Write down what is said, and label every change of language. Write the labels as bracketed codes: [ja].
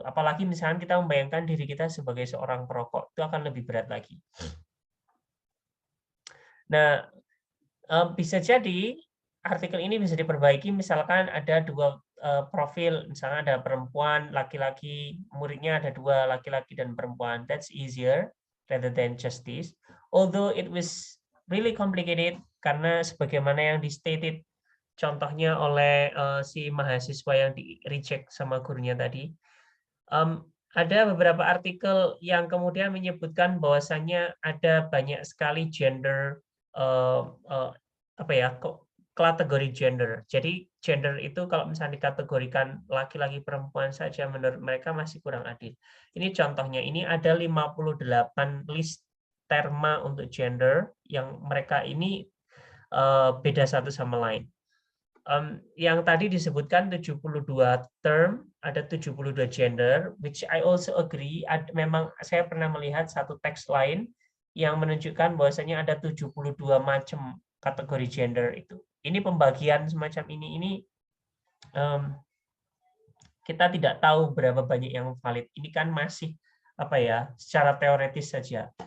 [id] Apalagi misalkan kita membayangkan diri kita sebagai seorang perokok, itu akan lebih berat lagi. Nah, bisa jadi artikel ini bisa diperbaiki, misalkan ada dua profil, misalnya ada perempuan, laki-laki, muridnya ada dua, laki-laki dan perempuan. [en] That's easier rather than just this. Although it was really complicated, [id] karena sebagaimana yang di-stated contohnya oleh si mahasiswa yang di-reject sama gurunya tadi, ada beberapa artikel yang kemudian menyebutkan bahwasannya ada banyak sekali gender, apa ya, kategori gender. Jadi gender itu kalau misalnya dikategorikan laki-laki perempuan saja menurut mereka masih kurang adil. Ini contohnya, ini ada 58 list terma untuk gender yang mereka ini beda satu sama lain. Yang tadi disebutkan 72 term, ada 72 gender, [en] which I also agree. [id] Memang saya pernah melihat satu teks lain yang menunjukkan bahwasanya ada 72 macam kategori gender itu. Ini pembagian semacam ini kita tidak tahu berapa banyak yang valid. Ini kan masih secara teoretis saja.